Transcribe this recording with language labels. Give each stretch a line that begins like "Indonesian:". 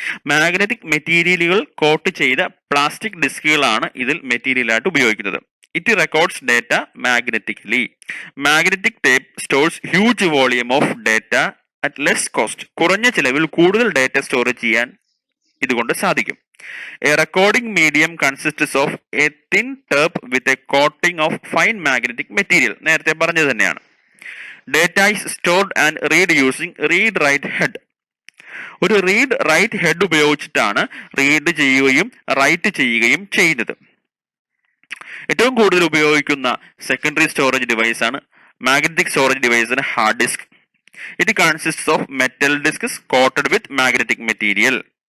Malayalam: Magnetic മെറ്റീരിയലുകൾ coat ചെയ്ത plastic ഡിസ്കുകളാണ് ഇതിൽ മെറ്റീരിയൽ ആയിട്ട് ഉപയോഗിക്കുന്നത്.
English: It records data magnetically. Magnetic tape stores huge volume of data at less cost.
Malayalam: കുറഞ്ഞ ചിലവിൽ കൂടുതൽ ഡേറ്റ സ്റ്റോർ ചെയ്യാൻ ഇതുകൊണ്ട് സാധിക്കും.
English: A recording medium consists of a thin tape with a coating of fine magnetic material.
Malayalam: നേരത്തെ പറഞ്ഞത് തന്നെയാണ്.
English: Data is stored and read using read-write head.
Malayalam: ഒരു റീഡ് റൈറ്റ് ഹെഡ് ഉപയോഗിച്ചിട്ടാണ് റീഡ് ചെയ്യുകയും റൈറ്റ് ചെയ്യുകയും ചെയ്യുന്നത്. ഏറ്റവും കൂടുതൽ ഉപയോഗിക്കുന്ന സെക്കൻഡറി സ്റ്റോറേജ് ഡിവൈസ് ആണ് magnetic storage ഡിവൈസിന് hard disk.
English: It consist of metal disk coated with magnetic material.